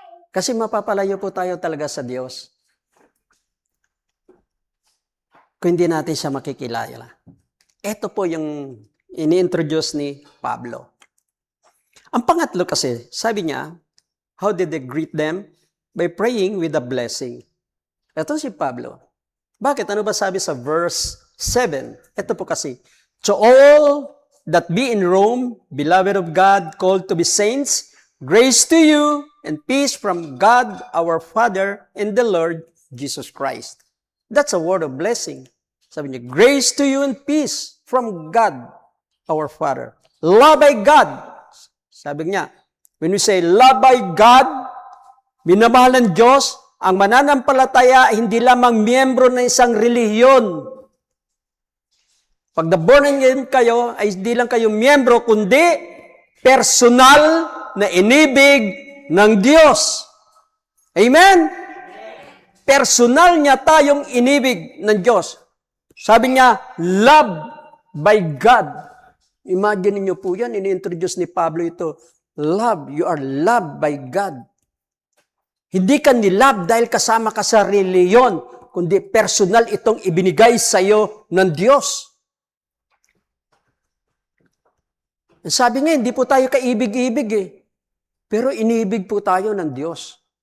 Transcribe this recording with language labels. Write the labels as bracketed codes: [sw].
[tl] Kasi mapapalayo po tayo talaga sa Diyos kung hindi natin siya makikilala. Ito po yung ini-introduce ni Pablo. Ang pangatlo kasi, sabi niya, [en] how did they greet them? By praying with a blessing. [tl] Ito si Pablo. Bakit? Ano ba sabi sa verse 7? Ito po kasi, [en] to all that be in Rome, beloved of God, called to be saints, grace to you and peace from God our Father and the Lord Jesus Christ. That's a word of blessing. [tl] Sabi niya, [en] grace to you and peace from God our Father. Love by God. [tl] Sabi niya, [en] when we say love by God, [tl] minamahal ng Diyos, ang mananampalataya hindi lamang miyembro ng isang relihiyon. Pag na-born again kayo, ay hindi lang kayo miyembro, kundi personal na inibig ng Diyos. Amen? Personal niya tayong inibig ng Diyos. Sabi niya, [en] love by God. [tl] Imagine niyo po yan, ini-introduce ni Pablo ito. [en] Love, you are loved by God. [tl] Hindi ka nilove dahil kasama ka sa reliyon, kundi personal itong ibinigay sa iyo ng Diyos. Sabi nga, hindi po tayo kaibig-ibig eh. Pero inibig po tayo ng Diyos.